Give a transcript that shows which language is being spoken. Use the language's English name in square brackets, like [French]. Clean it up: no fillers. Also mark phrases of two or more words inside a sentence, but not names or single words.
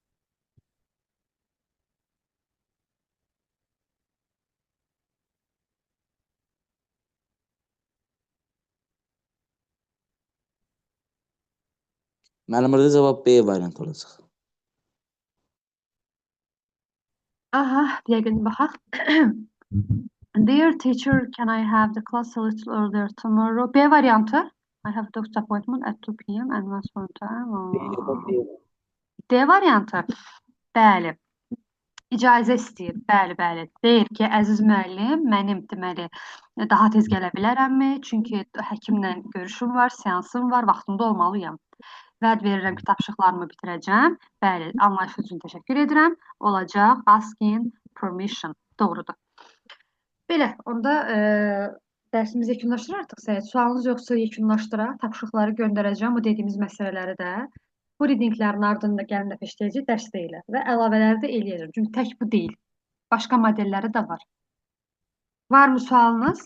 [Azerbaijani] Mənim burada cavab B variantı olacaq. Aha, bir dəqiqə baxaq. [English] Dear teacher, can I have the class a little earlier tomorrow? [Azerbaijani] B variantı. [English] I have a doctor's appointment at 2 p.m. and once one time. [Azerbaijani] D variantı. Bəli. İcazə istəyir. Bəli. Deyir ki, əziz müəllim, mənim deməli daha tez gələ bilərəmmi? Çünki həkimlə görüşüm var, seansım var, vaxtında olmalıyam. Vəd verirəm ki, tapşırıqlarımı bitirəcəm. Bəli, anlayışınız üçün təşəkkür edirəm. Olacaq [English] asking permission. [Azerbaijani] Doğrudur. Belə, onda dərsimizi yekunlaşdırır artıq Səyid. Sualınız yoxsa yekunlaşdıraq. Tapşırıqları göndərəcəm, o dediyimiz məsələləri də. Bu readinglərin ardında gəlin dəfə işləyəcək dərsdə ilə və əlavələri də eləyəcəm. Çünki tək bu deyil. Başqa modelləri də var. Varmı sualınız?